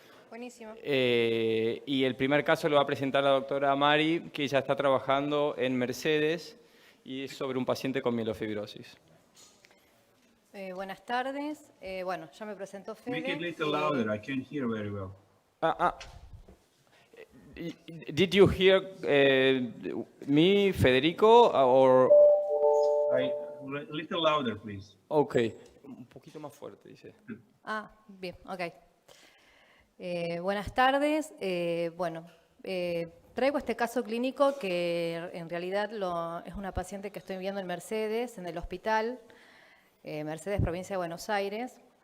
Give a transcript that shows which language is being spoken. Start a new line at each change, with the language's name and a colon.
Spanish: Buenísimo. Y el primer caso lo va a presentar la doctora Mari, que ya está trabajando en Mercedes, y es sobre un paciente con mielofibrosis. Buenas tardes. Bueno, ya me presentó Fede.
English: Make it a little louder. I can't hear very well. Did you hear me, Federico, or? A little louder, please.
Spanish: Okay, un poquito más fuerte, dice. Bien, ok. Buenas tardes. Traigo este caso clínico que en realidad es una paciente que estoy viendo en Mercedes, en el hospital, Mercedes, provincia de Buenos Aires.